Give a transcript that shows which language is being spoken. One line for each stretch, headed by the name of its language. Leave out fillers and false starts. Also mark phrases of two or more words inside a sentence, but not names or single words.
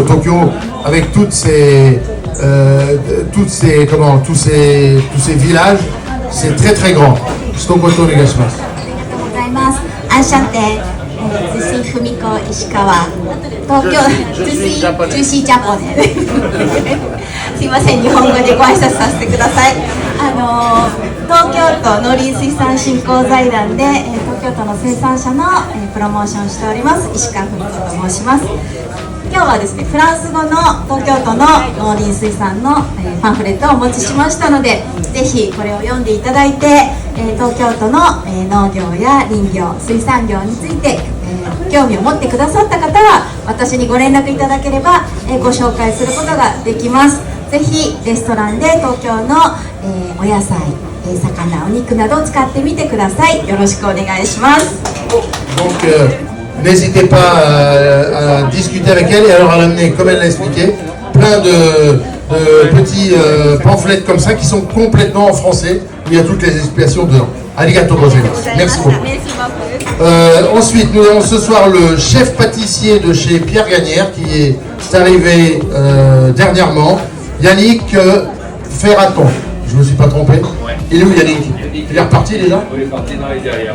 French: Tokyo avec tous ces villages, c'est très très grand. Stokoto negashimasu. Enchanté, je suis Fumiko Ishikawa. Tokyo, je suis japonaise.
Japanese: すいません、日本語でご挨拶させてください。東京都農林水産振興財団で東京都の生産者のプロモーションをしております石川文子と申します。今日はですね、フランス語の東京都の農林水産のパンフレットをお持ちしましたので、ぜひこれを読んでいただいて、東京都の農業や林業、水産業について興味を持ってくださった方は私にご連絡いただければご紹介することができます。ぜひレストランで東京のお野菜、魚、お肉などを使ってみてください。よろしくお願いします。
French: Donc, n'hésitez pas à discuter avec elle et alors à l'amener, comme elle l'a expliqué, plein de petits pamphlets comme ça qui sont complètement en français, où il y a toutes les explications dedans.
Japanese: ありがとうございます.
French: Merci beaucoup. Ensuite, nous avons ce soir le chef pâtissier de chez Pierre Gagnère qui est arrivé dernièrement, Yannick Ferraton. Je ne me suis pas trompé. Il est où Yannick? Il est reparti, il est là? Il est parti dans les derrière.